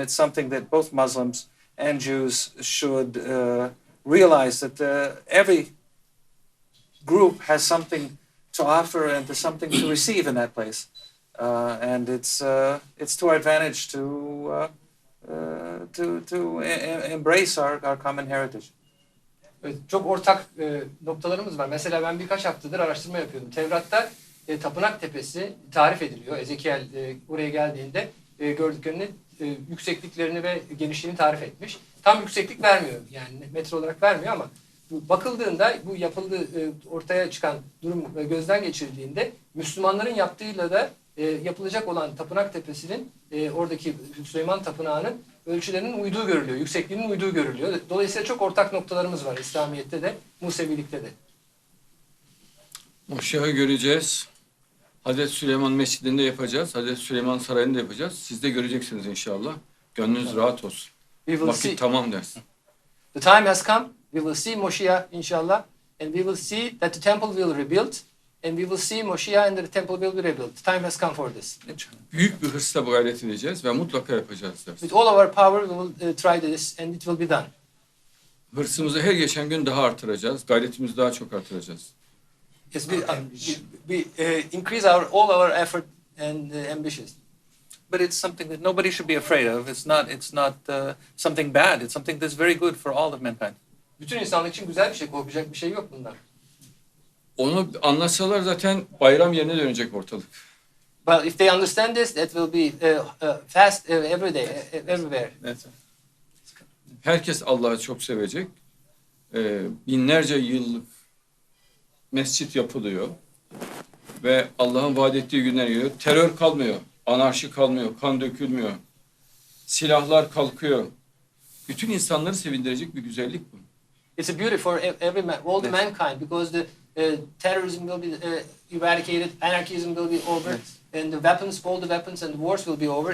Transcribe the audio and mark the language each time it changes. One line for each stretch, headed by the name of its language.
English: It's something that both Muslims and Jews should realize, that every group has something to offer and something to receive in that place. And it's to our advantage to embrace our common heritage.
Turkish: Evet, çok ortak noktalarımız var. Mesela ben birkaç haftadır araştırma yapıyordum. Tevrat'ta Tapınak Tepesi tarif ediliyor. Ezekiel oraya geldiğinde gördüklerini, yüksekliklerini ve genişliğini tarif etmiş. Tam yükseklik vermiyor, yani metre olarak vermiyor, ama bakıldığında bu yapıldığı ortaya çıkan durum gözden geçirildiğinde Müslümanların yaptığıyla da yapılacak olan Tapınak Tepesi'nin oradaki Süleyman Tapınağı'nın ölçülerinin uyduğu görülüyor, yüksekliğinin uyduğu görülüyor. Dolayısıyla çok ortak noktalarımız var İslamiyet'te de, Musevilik'te de. Moşahı göreceğiz. Hazreti Süleyman Mescidi'nde yapacağız. Hazreti Süleyman Sarayı'nda yapacağız. Siz de göreceksiniz inşallah. Gönlünüz rahat olsun. Vakit tamam dersin.
English: The time has come. We will see Moshiach inşallah. And we will see that the temple will rebuild. And we will see Moshiach and the temple will be rebuilt. The time has come for this.
Turkish: Büyük bir hırsla gayret edeceğiz ve mutlaka yapacağız dersin.
English: With all our power we will try this and it will be done.
Turkish: Hırsımızı her geçen gün daha artıracağız. Gayretimizi daha çok artıracağız.
English: Yes, we increase all our effort and ambitions. But it's something that nobody should be afraid of. It's not something bad. It's something that's very good for all of mankind.
Turkish: Bütün insanlık için güzel bir şey, korkacak bir şey yok bundan. Onu anlasalar zaten bayram yerine dönecek ortalık.
English: But if they understand this, that will be fast every day, everywhere. That's
Turkish: Herkes Allah'ı çok sevecek. Binlerce yıllık mescit yapılıyor. Ve Allah'ın vaat ettiği günler geliyor. Terör kalmıyor, anarşi kalmıyor, kan dökülmüyor. Silahlar kalkıyor. Bütün insanları sevindirecek bir güzellik bu.
English: It's a beauty for all the mankind, because the terrorism will be eradicated, anarchism will be over, and the weapons, all the weapons and the wars will be over.